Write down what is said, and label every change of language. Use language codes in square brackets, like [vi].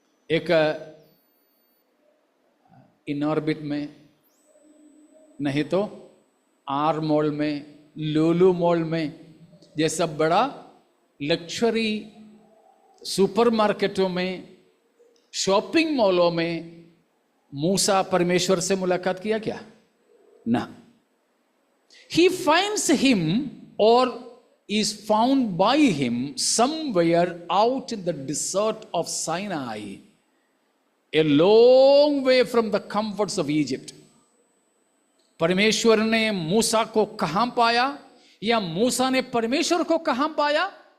[hi] एक in orbit में, नहीं तो आर मॉल में, लुलु मॉल में, जैसा बड़ा लक्जरी सुपरमार्केटों में, शॉपिंग मॉलों में मूसा परमेश्वर से मुलाकात किया क्या? ना। [en] He finds him or is found by him somewhere out in the desert of Sinai, a long way from the comforts of Egypt. [hi] परमेश्वर ने मूसा को कहां पाया या मूसा ने परमेश्वर को कहां पाया?